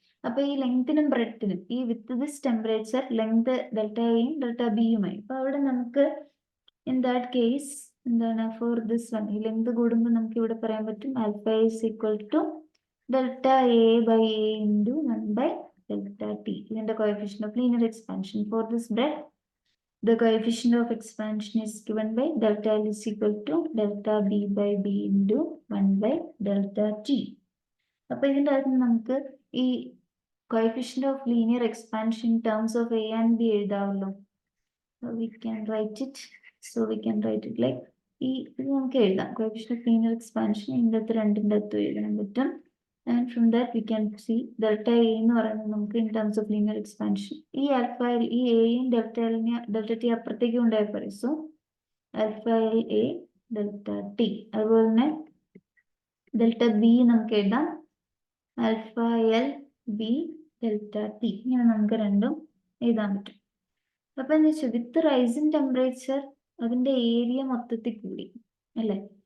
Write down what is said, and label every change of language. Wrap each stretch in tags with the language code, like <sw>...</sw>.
<ml>അപ്പൊ ഈ ലെങ്തിനും ബ്രെഡ്ത്തിനും ഈ with this temperature length delta എയും ഡെൽറ്റ ബിയുമായി. അപ്പൊ അവിടെ നമുക്ക്</ml> <en>In that case എന്താണ്, for this one ഈ length കൂടുമ്പോൾ നമുക്ക് ഇവിടെ പറയാൻ പറ്റും alpha is equal to delta A by A into 1 by delta T. ഇതിന്റെ coefficient of linear expansion for this bread, the coefficient of expansion is given by delta L is equal to delta B by B into 1 by delta T.</en> <ml>അപ്പോൾ ഇതിൻ്റെ അകത്ത് നമുക്ക് ഈ</ml> <en>coefficient of linear expansion in terms of A and B എഴുതാമല്ലോ. We can write it. So we can write it like</en> <ml>ഇത് നമുക്ക് എഴുതാം,</ml> <en>coefficient of linear expansion</en> <ml>ഇതിൻ്റെ അകത്ത് രണ്ടിൻ്റെ അകത്ത് എഴുതാൻ പറ്റും.</ml> <en>And from that we can see delta A എന്ന് പറയുന്നത് നമുക്ക് in terms of linear expansion ഈ alpha ഈ എയും ഡെൽറ്റ ടി അപ്പുറത്തേക്ക് ഉണ്ടായി പറയും. So alpha L A delta T.</en> <ml>അതുപോലെ തന്നെ ഡെൽറ്റ ബി നമുക്ക് എഴുതാം alpha L B delta T. ഇങ്ങനെ നമുക്ക് രണ്ടും എഴുതാൻ പറ്റും. അപ്പൊ എന്താ വെച്ചാൽ</ml> <en>with rise in temperature</en> <ml>അതിന്റെ ഏരിയ മൊത്തത്തിൽ കൂടി അല്ലേ.</ml>